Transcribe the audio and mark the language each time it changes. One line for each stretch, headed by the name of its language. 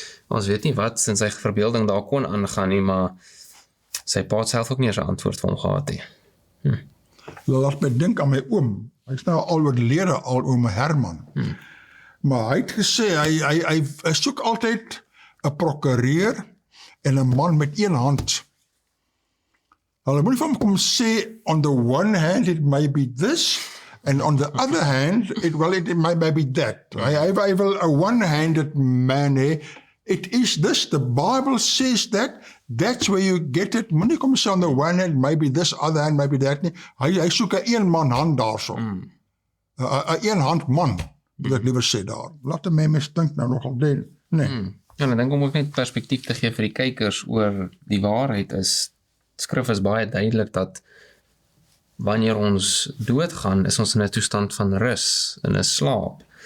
Afrikaans: Ons weet nie wat in sy verbeelding daar kon aangaan nie, maar sy pa het self ook nie eens 'n antwoord vir hom gehad nie. Laat my dink aan my oom. Hy is nou al oorlede, oom Herman. Maar hy het gesê, hy soek altyd 'n prokureur en 'n man met een hand. Hulle moet van hom kom sê,
English: on the one hand it may be this, and on the other hand, it may be that.
Afrikaans: Hy wil
English: a one-handed man
Afrikaans: hê.
English: It is this, the Bible says that's where you get it.
Afrikaans: Moenie kom sê
English: on the one hand, maybe this, other hand, maybe that
Afrikaans: nie. Hy soek 'n een-man hand daarso. 'n een-hand man, moet ek liewer sê daar. Laat 'n mens dink nou nogal nee. Ja, en ek dink om ook net perspektief te gee vir die kykers oor die waarheid is, skrif is baie duidelik dat wanneer ons doodgaan, is ons in 'n toestand van rus, in 'n slaap.